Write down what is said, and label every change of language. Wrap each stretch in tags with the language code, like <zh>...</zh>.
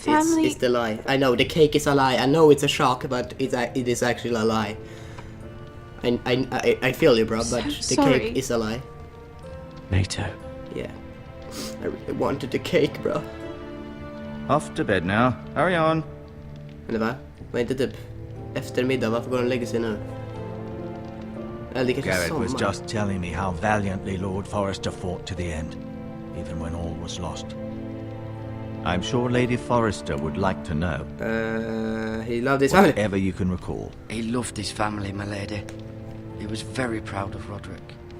<en>Your family- It's the lie. I know the cake is a lie. I know it's a shock, but it is actually a lie. I feel you, bro, but So sorry. cake is a lie. Me too. Yeah, I really wanted the cake, bro. Off to bed now. Hurry on.</en> <sv>Men det var inte typ eftermiddag. Varför går de och lägger sig nu? Eller det kanske är</sv> <en>Garrett was</en> <sv>sommar.</sv> <en>just telling me how valiantly Lord Forrester fought to the end, even when all was lost. I'm sure Lady Forrester would like to know He loved his family. whatever you can recall. He loved his family, my lady. He was very proud of Roderick.</en>